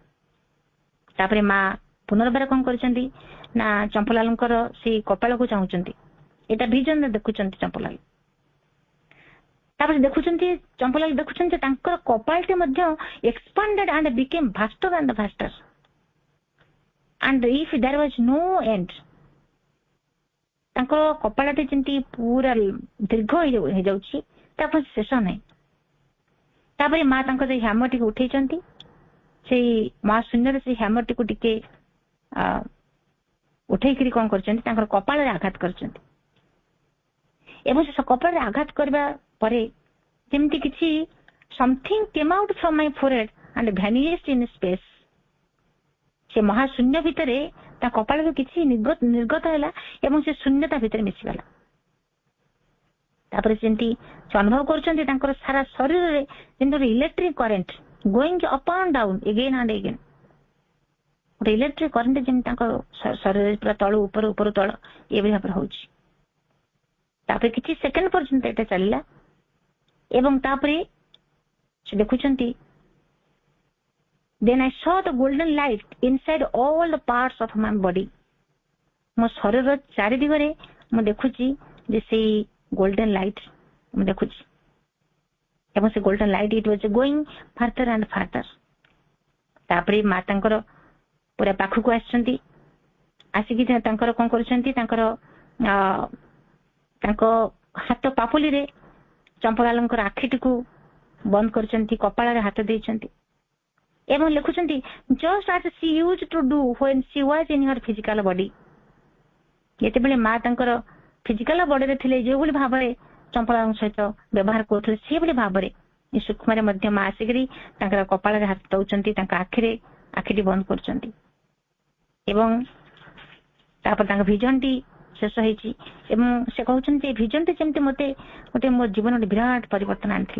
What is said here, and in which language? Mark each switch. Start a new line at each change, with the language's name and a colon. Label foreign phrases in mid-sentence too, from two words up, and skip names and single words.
Odia: ତାପରେ ମା ପୁନର୍ବାର କଣ କରିଛନ୍ତି ନା ଚମ୍ପଲାଲଙ୍କର ସେଇ କପାଳକୁ ଚାହୁଁଛନ୍ତି. ଏଇଟା ଭିଜନରେ ଦେଖୁଛନ୍ତି ଚମ୍ପଲାଲ. ତାପରେ ଦେଖୁଛନ୍ତି ଚମ୍ପଲାଲ ଦେଖୁଛନ୍ତି ଯେ ତାଙ୍କର କପାଳଟି ମଧ୍ୟ
English: expanded and became vaster and vaster and if there was no end.
Odia: ତାଙ୍କର କପାଳଟି ଯେମିତି ପୁରା ଦୀର୍ଘ ହେଇଯାଉଛି, ତାପରେ ଶେଷ ନାହିଁ. ତାପରେ ମା ତାଙ୍କ ସେଇ ହ୍ୟାମରଟିକୁ ଉଠେଇଛନ୍ତି, ସେଇ ମା ଶୂନ୍ୟରେ ସେଇ ହ୍ୟାମରଟିକୁ ଟିକେ ଉଠେଇକିରି କଣ କରିଛନ୍ତି ତାଙ୍କର କପାଳରେ ଆଘାତ କରିଛନ୍ତି. ଏବଂ ସେ କପାଳରେ ଆଘାତ କରିବା ପରେ ଯେମିତି କିଛି
English: something came out from my forehead and vanished in space.
Odia: ସେ ମହାଶୂନ୍ୟ ଭିତରେ ତା କପାଳରୁ କିଛି ନିର୍ଗତ ହେଲା ଏବଂ ସେ ଶୂନ୍ୟତା ଭିତରେ ମିଶିଗଲା. ତାପରେ ଯେମିତି ସେ ଅନୁଭବ କରୁଛନ୍ତି ତାଙ୍କର ସାରା ଶରୀରରେ ଯେମିତି ଗୋଟେ
English: electric current going up and down again and again,
Odia: ଗୋଟେ
English: electric current
Odia: ଯେମିତି ତାଙ୍କ ଶରୀରରେ ପୁରା ତଳୁ ଉପର ଉପରୁ ତଳ ଏଭଳି ଭାବରେ ହଉଛି. ତାପରେ କିଛି ସେକେଣ୍ଡ ପର୍ଯ୍ୟନ୍ତ ଏଇଟା ଚାଲିଲା. ଏବଂ ତାପରେ ସେ ଦେଖୁଛନ୍ତି
English: then I saw the golden light inside all the parts of my body.
Odia: ମୋ ଶରୀରର ଚାରି ଦିଗରେ ମୁଁ ଦେଖୁଛି ଯେ ସେଇ
English: golden light
Odia: ମୁଁ ଦେଖୁଛି. ଏବଂ ସେ
English: golden light it was going farther and farther.
Odia: ତାପରେ ମା ତାଙ୍କର ପୁରା ପାଖକୁ ଆସିଛନ୍ତି, ଆସିକି ତାଙ୍କର କଣ କରୁଛନ୍ତି ତାଙ୍କର ତାଙ୍କ ହାତ ପାପୁଲିରେ ଚମ୍ପଲାଲଙ୍କର ଆଖିଟିକୁ ବନ୍ଦ କରିଛନ୍ତି, କପାଳରେ ହାତ ଦେଇଛନ୍ତି ଏବଂ ଲେଖୁଛନ୍ତି
English: just as she used to do when she was in her physical body.
Odia: ଯେତେବେଳେ ମା ତାଙ୍କର
English: physical bodyରେ
Odia: ଥିଲେ ଯେଉଁଭଳି ଭାବରେ ଚମ୍ପଲାଙ୍କ ସହିତ ବ୍ୟବହାର କରୁଥିଲେ ସେଭଳି ଭାବରେ ଏ ସୂକ୍ଷ୍ମରେ ମଧ୍ୟ ମା ଆସିକରି ତାଙ୍କର କପାଳରେ ହାତ ଦଉଛନ୍ତି, ତାଙ୍କ ଆଖିଟି ବନ୍ଦ କରୁଛନ୍ତି. ଏବଂ ତାପରେ ତାଙ୍କ ଭିଜନଟି ଶେଷ ହେଇଛି ଏବଂ ସେ କହୁଛନ୍ତି ଯେ ଭିଜନଟି ଯେମିତି ମତେ ଗୋଟେ ମୋ ଜୀବନରେ ବିରାଟ ପରିବର୍ତ୍ତନ ଆଣିଥିଲା.